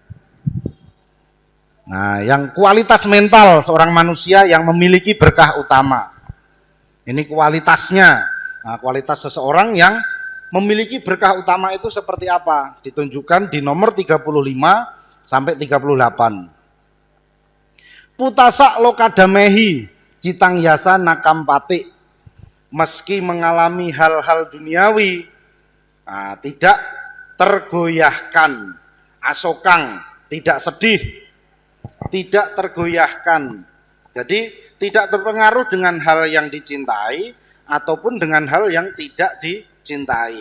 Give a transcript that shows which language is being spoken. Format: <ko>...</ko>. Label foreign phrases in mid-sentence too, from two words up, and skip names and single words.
<id>Nah, yang kualitas mental seorang manusia yang memiliki berkah utama. Ini kualitasnya. Nah, kualitas seseorang yang memiliki berkah utama itu seperti apa? Ditunjukkan di nomor 35 sampai 38.</id> <pi>Putasa lokadamehi citang yasa nakampati,</pi> <id>meski mengalami hal-hal duniawi, tidak tergoyahkan, asokang, tidak sedih, tidak tergoyahkan. Jadi tidak terpengaruh dengan hal yang dicintai ataupun dengan hal yang tidak dicintai.</id>